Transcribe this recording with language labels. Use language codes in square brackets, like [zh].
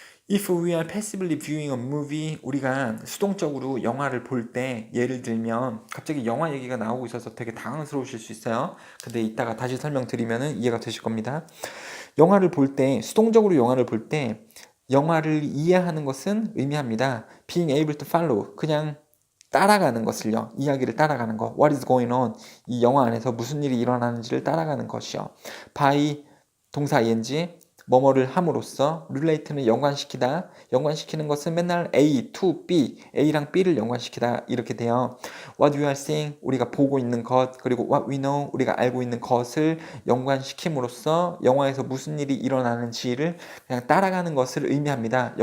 [en] If we are passively viewing a movie, [ko] 우리가 수동적으로 영화를 볼 때 예를 들면 갑자기 영화 얘기가 나오고 있어서 되게 당황스러우실 수 있어요. 근데 이따가 다시 설명드리면 이해가 되실 겁니다. 영화를 볼 때, 수동적으로 영화를 볼 때 영화를 이해하는 것은 의미합니다. [en] Being able to follow, [ko] 그냥 따라가는 것을요. 이야기를 따라가는 거. [en] What is going on? [ko] 이 영화 안에서 무슨 일이 일어나는지를 따라가는 것이요. By 동사 ing, 뭐뭐를 함으로써 relate는 연관시키다. 연관시키는 것은 맨날 A to B, A랑 B를 연관시키다 이렇게 돼요. [en] What we are seeing, [ko] 우리가 보고 있는 것, 그리고 [en] what we know, [ko] 우리가 알고 있는 것을 연관시킴으로써 영화에서 무슨 일이 일어나는지를 그냥 따라가는 것을 의미합니다.